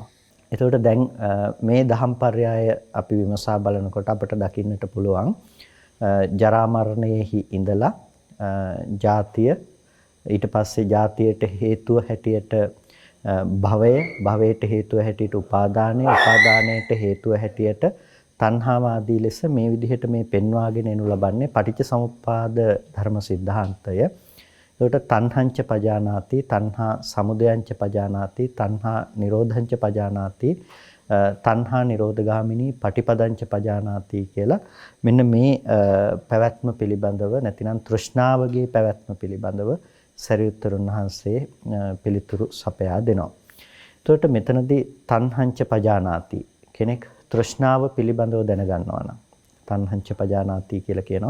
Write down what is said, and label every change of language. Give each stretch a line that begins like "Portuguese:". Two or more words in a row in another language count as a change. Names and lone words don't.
Sinhala: එතකොට දැන් මේ දහම් පර්යාය අපි විමසා බලනකොට අපට දකින්නට පුළුවන් ජරා මරණයෙහි ඉඳලා ජාතිය ඊට පස්සේ ජාතියට හේතුව හැටියට භවයට හේතුව හැටියට උපාදානයට හේතුව හැටියට තණ්හාව ආදී ලෙස මේ විදිහට මේ පෙන්වාගෙන එනු ලබන්නේ පටිච්චසමුප්පාද ධර්ම સિદ્ધාන්තය. එතකොට
Pali: තණ්හංච පජානාති, තණ්හා සමුදයංච පජානාති, තණ්හා නිරෝධංච පජානාති, තණ්හා නිරෝධගාමිනී පටිපදංච පජානාති
Sinhala: කියලා මෙන්න මේ පැවැත්ම පිළිබඳව නැතිනම් තෘෂ්ණාවගේ පැවැත්ම පිළිබඳව සරියුත්තරුන් වහන්සේ පිළිතුරු සපයා දෙනවා. එතකොට මෙතනදී
Pali: තණ්හංච පජානාති
Sinhala: කෙනෙක් තෘෂ්ණාව පිළිබඳව දැනගන්නවා නම්
Pali: තණ්හංච පජානාති
Sinhala: කියලා කියනවා.